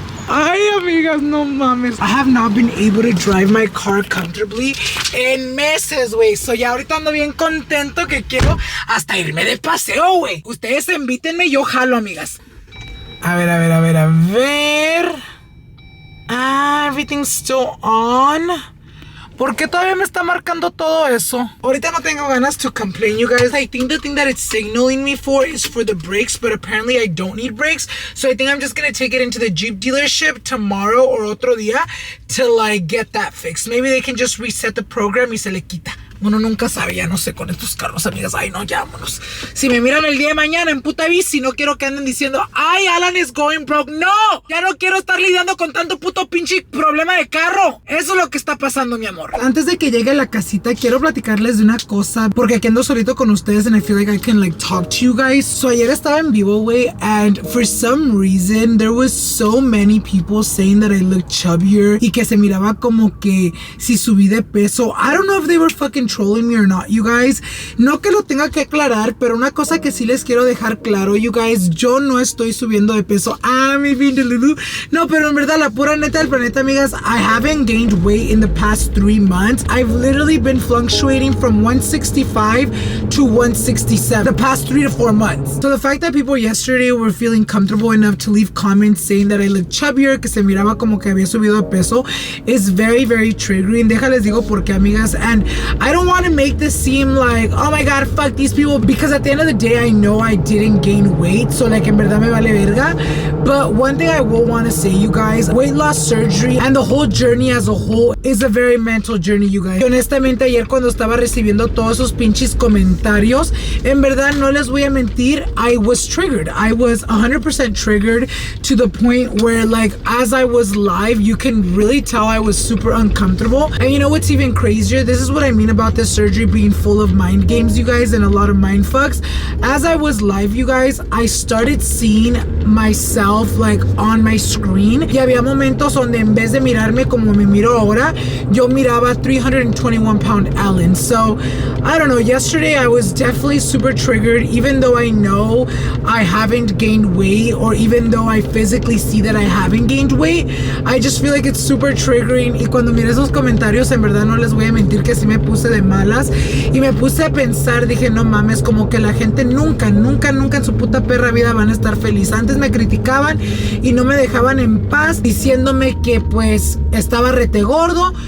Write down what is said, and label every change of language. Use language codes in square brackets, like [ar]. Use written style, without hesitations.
[es] Ay, amigas, no mames. [en] I have not been able to drive my car comfortably [es] en meses, güey. So ya ahorita ando bien contento que quiero hasta irme de paseo, güey. Ustedes invítenme, yo jalo, amigas. A ver. [en] Everything's still on. [es] ¿Por qué todavía me está marcando todo eso? Ahorita no tengo ganas [en] to complain, you guys. I think the thing that it's signaling me for is for the brakes, but apparently I don't need brakes. So I think I'm just gonna take it into the Jeep dealership tomorrow or [es] otro día [en] to like get that fixed. Maybe they can just reset the program [es] y se le quita. Uno nunca sabe, ya no sé con estos carros, amigas. Ay, no, ya vámonos. Si me miran el día de mañana en puta bici, no quiero que anden diciendo, ay, [en] Alan is going broke. [es] No, ya no quiero estar lidiando con tanto puto pinche problema de carro. Eso es lo que está pasando, mi amor. Antes de que llegue a la casita, quiero platicarles de una cosa, porque aquí ando solito con ustedes [en] and I feel like I can like talk to you guys. So [es] ayer estaba en vivo, güey, [en] and for some reason there was so many people saying that I looked chubbier [es] y que se miraba como que si subí de peso. [en] I don't know if they were fucking controlling me or not, you guys. [es] No que lo tenga que aclarar, pero una cosa que sí les quiero dejar claro, [en] you guys, [es] yo no estoy subiendo de peso. Mi fin de Lulu. No, pero en verdad, la pura neta del planeta, amigas, [en] I haven't gained weight in the past 3 months. I've literally been fluctuating from 165 to 167 the past 3 to 4 months. So the fact that people yesterday were feeling comfortable enough to leave comments saying that I look chubbier, [es] que se miraba como que había subido de peso, [en] is very, very triggering. [es] Déjales digo por qué, amigas. [en] And I don't want to make this seem like, oh my god, fuck these people, because at the end of the day, I know I didn't gain weight, so like [es] en verdad me vale verga. [en] But one thing I will want to say, you guys, weight loss surgery and the whole journey as a whole is a very mental journey, you guys. [es] Honestamente, ayer cuando estaba recibiendo todos esos pinches comentarios, en verdad no les voy a mentir, [en] I was triggered. I was 100% triggered to the point where, like, as I was live, you can really tell I was super uncomfortable. And you know what's even crazier? This is what I mean about this surgery being full of mind games, you guys, and a lot of mind fucks. As I was live, you guys, I started seeing myself like on my screen. [es] Y había momentos donde en vez de mirarme como me miro ahora, yo miraba 321-pound Ellen. [en] So, I don't know, yesterday I was definitely super triggered, even though I know I haven't gained weight, or even though I physically see that I haven't gained weight. I just feel like it's super triggering. [es] Y cuando miré esos comentarios, en verdad no les voy a mentir que sí me puse de malas. Y me puse a pensar, dije, no mames, como que la gente nunca en su puta perra vida van a estar feliz. Antes me criticaban y no me dejaban en paz, diciéndome que pues estaba rete gordo.